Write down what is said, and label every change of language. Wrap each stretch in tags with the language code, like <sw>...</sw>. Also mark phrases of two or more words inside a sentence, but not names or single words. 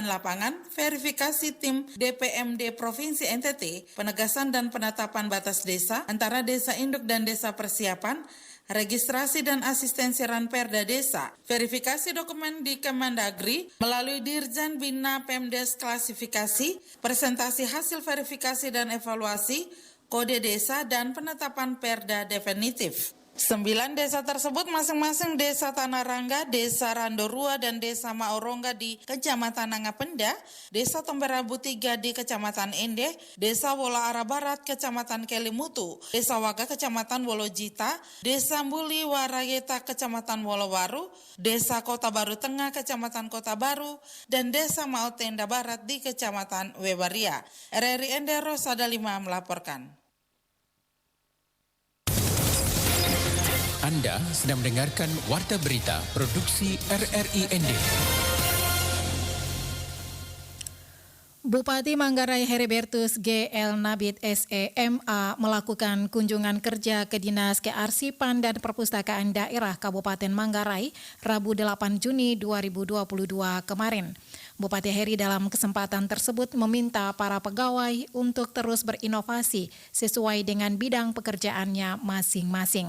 <id>lapangan, verifikasi tim DPMD Provinsi NTT, penegasan dan penetapan batas desa antara desa induk dan desa persiapan, registrasi dan asistensi Ranperda Desa, verifikasi dokumen di Kemendagri melalui Dirjen Bina Pemdes klasifikasi, presentasi hasil verifikasi dan evaluasi, kode desa dan penetapan perda definitif. 9 desa tersebut masing-masing Desa Tanah Rangga, Desa Randorua, dan Desa Maorongga di Kecamatan Nangapenda, Desa Tomberabu 3 di Kecamatan Ende, Desa Wola Arah Barat, Kecamatan Kelimutu, Desa Waga, Kecamatan Wolojita, Desa Mbuli Warayeta, Kecamatan Wolowaru, Desa Kota Baru Tengah, Kecamatan Kota Baru, dan Desa Maotenda Barat di Kecamatan Webaria. RRI Ende Rosada 5 melaporkan. Anda sedang mendengarkan Warta Berita Produksi RRI Ende. Bupati Manggarai Heribertus G.L. Nabit SEMA melakukan kunjungan kerja ke Dinas Kearsipan dan Perpustakaan Daerah Kabupaten Manggarai Rabu 8 Juni 2022 kemarin. Bupati Heri dalam kesempatan tersebut meminta para pegawai untuk terus berinovasi sesuai dengan bidang pekerjaannya masing-masing.</id>